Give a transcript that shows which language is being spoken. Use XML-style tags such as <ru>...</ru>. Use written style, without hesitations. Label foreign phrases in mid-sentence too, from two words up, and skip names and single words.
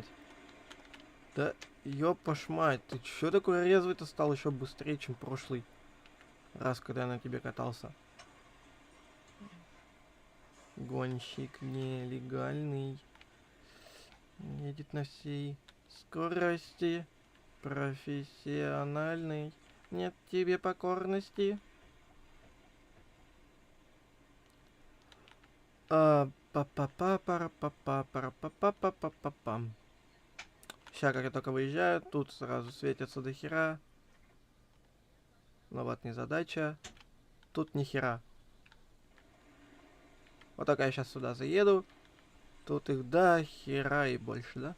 <ru>Да, ёпошмать, ты чё такой резвый-то стал еще быстрее, чем прошлый раз, когда я на тебе катался? Гонщик нелегальный. Едет на всей скорости. Профессиональный. Нет тебе покорности. Па-па-па-пара-па-па-пара-па-па-па-па-па-пам. Сейчас, как я только выезжаю, тут сразу светятся до хера. Но вот незадача. Тут ни хера. Вот только я сейчас сюда заеду. Тут их до хера и больше, да?</ru>